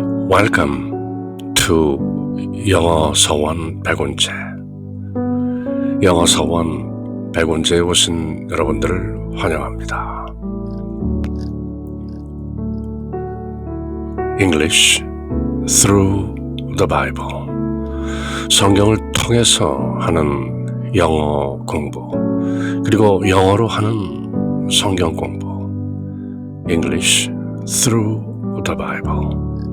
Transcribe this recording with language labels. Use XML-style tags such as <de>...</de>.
<en>Welcome to 영어 서원 백운재.</en> <ko>영어 서원 백운재에 오신 여러분들을 환영합니다.</ko> <en>English through the Bible.</en> <ko>성경을 통해서 하는 영어 공부, 그리고 영어로 하는 성경 공부.</ko> <en>English through the Bible.</en>